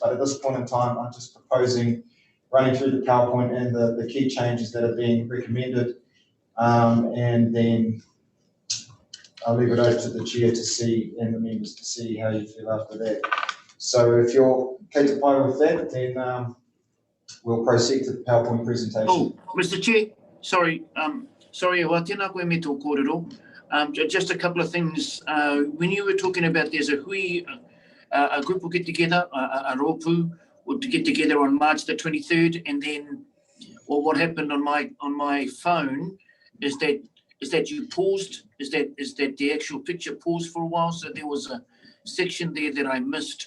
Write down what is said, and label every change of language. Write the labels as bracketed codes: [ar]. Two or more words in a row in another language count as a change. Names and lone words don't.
[en] But at this point in time, I'm just proposing running through the PowerPoint and the key changes that are being recommended. And then I'll leave it over to the chair to see, and the members to see how you feel after that. So if you're satisfied with that, then we'll proceed to the PowerPoint presentation. Oh, Mr. Chair, sorry, [mi] tēnā koe me tō kōrero. [en] Just a couple of things. When you were talking about there's a group will get together, a rōpū will get together on March the 23rd, and then what happened on my phone is that you paused, is that the actual picture paused for a while, so there was a section there that I missed.